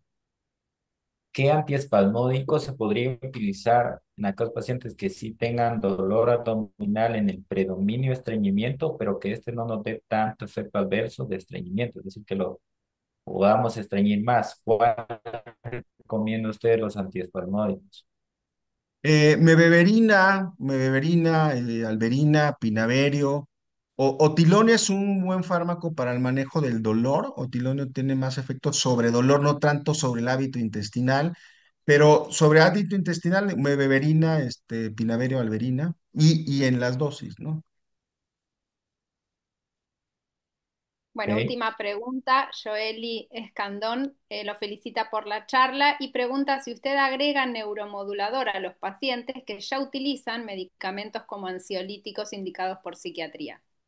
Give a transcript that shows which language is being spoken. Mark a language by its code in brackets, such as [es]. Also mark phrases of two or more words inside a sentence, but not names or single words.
[es] ¿Qué antiespasmódico se podría utilizar en aquellos pacientes que sí tengan dolor abdominal en el predominio de estreñimiento, pero que este no nos dé tanto efecto adverso de estreñimiento? Es decir, que lo podamos estreñir más. ¿Cuál recomienda usted los antiespasmódicos? Mebeberina, alberina, pinaverio. Otilonio es un buen fármaco para el manejo del dolor. Otilonio tiene más efecto sobre dolor, no tanto sobre el hábito intestinal, pero sobre hábito intestinal, mebeberina, pinaverio, alberina, y en las dosis, ¿no? Bueno, ¿Ok? última pregunta. Joeli Escandón lo felicita por la charla y pregunta si usted agrega neuromodulador a los pacientes que ya utilizan medicamentos como ansiolíticos indicados por psiquiatría.